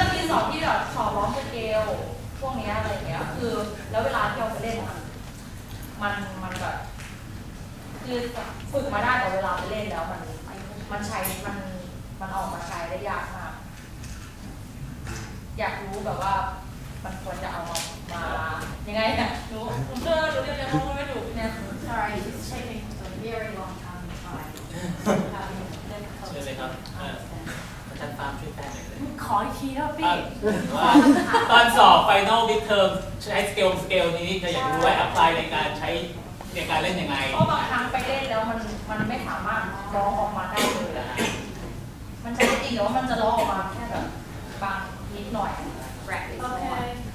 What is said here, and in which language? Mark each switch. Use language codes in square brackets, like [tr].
[th] ก็จะมีสอนที่แบบสอนร้องสเกลพวกเนี้ยอะไรอย่างเงี้ยคือแล้วเวลาที่เราไปเล่นอะมันแบบคือฝึกมาได้แต่เวลาไปเล่นแล้วมันใช้มันออกมาใช้ได้ยากมากอยากรู้แบบว่ามันควรจะเอามายังไงเนี่ยหนูเรียนรู้ไม่ถูกเนี่ย [en] Sorry, it's taking a very long time to try. [th] เชิญเลยครับอาจารย์ฟาร์มช่วยแปลหน่อยเลย ขออีกทีครับพี่ ตอนสอบไฟนอลมิดเทอมใช้สเกลนี้จะอยากรู้ว่าแอพพลายในการใช้ในการเล่นยังไง เพราะบางครั้งไปเล่นแล้วมันไม่สามารถร้องออกมาได้เลยอะมันใช้จริงแต่ว่ามันจะร้องออกมาแค่แบบบางนิดหน่อย practice หน่อย